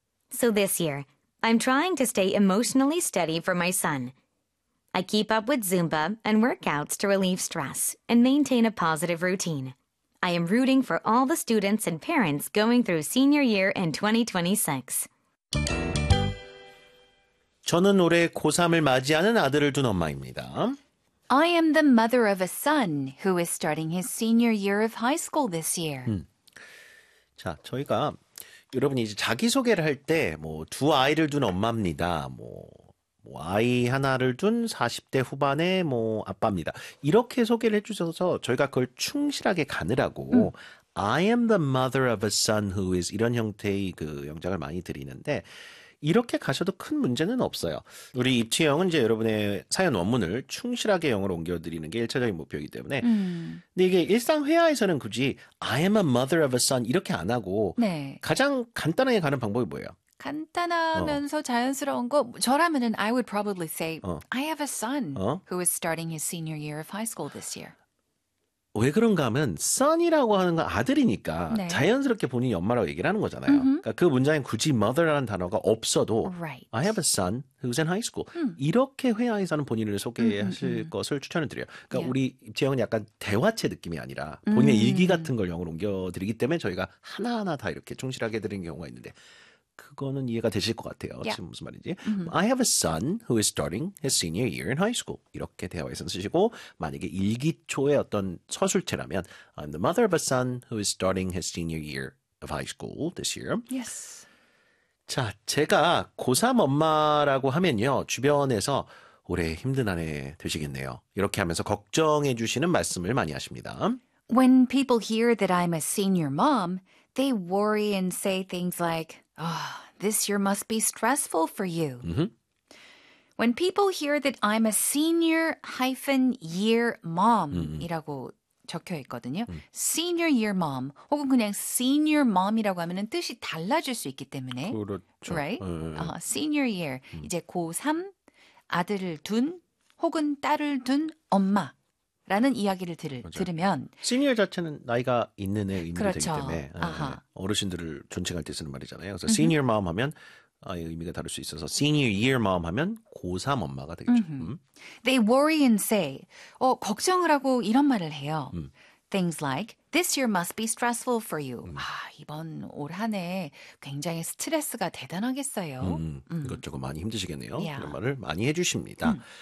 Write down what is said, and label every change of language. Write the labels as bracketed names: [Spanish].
[English] So this year, I'm trying to stay emotionally steady for my son. I keep up with Zumba and workouts to relieve stress and maintain a positive routine. I am rooting for all the students and parents going through senior year in 2026. [Korean] 저는 올해 고3을 맞이하는 아들을 둔 엄마입니다. [English] I am the mother of a son who is starting his senior year of high school this year. [Korean] 자, 저희가 여러분이 이제 자기소개를 할 때 뭐 두 아이를 둔 엄마입니다. 뭐 아이 하나를 둔 40대 후반의 뭐 아빠입니다. 이렇게 소개를 해주셔서 저희가 그걸 충실하게 가느라고 [English] I am the mother of a son who is [Korean] 이런 형태의 그 영작을 많이 드리는데 이렇게 가셔도 큰 문제는 없어요. 우리 입치형은 이제 여러분의 사연 원문을 충실하게 영어로 옮겨드리는 게 1차적인 목표이기 때문에 근데 이게 일상 회화에서는 굳이 [English] I am a mother of a son [Korean] 이렇게 안 하고 네. 가장 간단하게 가는 방법이 뭐예요? 간단하면서 자연스러운 거 저라면은 [English] I would probably say I have a son who is starting his senior year of high school this year. [Korean] 왜 그런가 하면 son이라고 하는 건 아들이니까 네. 자연스럽게 본인이 엄마라고 얘기를 하는 거잖아요. Mm-hmm. 그러니까 그 문장에 굳이 mother라는 단어가 없어도 [English] right. I have a son who's in high school. [Korean] 이렇게 회화에서는 본인을 소개하실 mm-hmm. 것을 추천을 드려요. 그러니까 yeah. 우리 지영은 약간 대화체 느낌이 아니라 본인의 mm-hmm. 일기 같은 걸 영어로 옮겨드리기 때문에 저희가 하나하나 다 이렇게 충실하게 드리는 경우가 있는데 그거는 이해가 되실 것 같아요. [English] Yeah. [Korean] 지금 무슨 말인지. [English] Mm-hmm. I have a son who is starting his senior year in high school. [Korean] 이렇게 대화에서 쓰시고 만약에 일기초의 어떤 서술체라면 [English] I'm the mother of a son who is starting his senior year of high school this year. Yes. [Korean] 자, 제가 고3 엄마라고 하면요. 주변에서 올해 힘든 한 해 되시겠네요. 이렇게 하면서 걱정해 주시는 말씀을 많이 하십니다. [English] When people hear that I'm a senior mom, they worry and say things like, "Oh, this year must be stressful for you." Mm-hmm. When people hear that I'm a senior hyphen year mom이라고 mm-hmm. [Korean] 적혀 있거든요. Mm. Senior year mom 혹은 그냥 senior mom이라고 하면은 뜻이 달라질 수 있기 때문에 그렇죠. Right? Senior year 이제 고3 아들을 둔 혹은 딸을 둔 엄마. 라는 이야기를 들으면 시니어 자체는 나이가 있는 애의 의미가 그렇죠. 되기 때문에 어르신들을 존칭할 때 쓰는 말이잖아요. 그래서 mm-hmm. senior mom 하면 의미가 다를 수 있어서 senior year mom 하면 고3 엄마가 되겠죠. Mm-hmm. [English] They worry and say, [Korean] 걱정을 하고 이런 말을 해요. [English] Things like, this year must be stressful for you. [Korean] 이번 올 한 해 굉장히 스트레스가 대단하겠어요. 이것저것 많이 힘드시겠네요. 이런 말을 많이 해주십니다.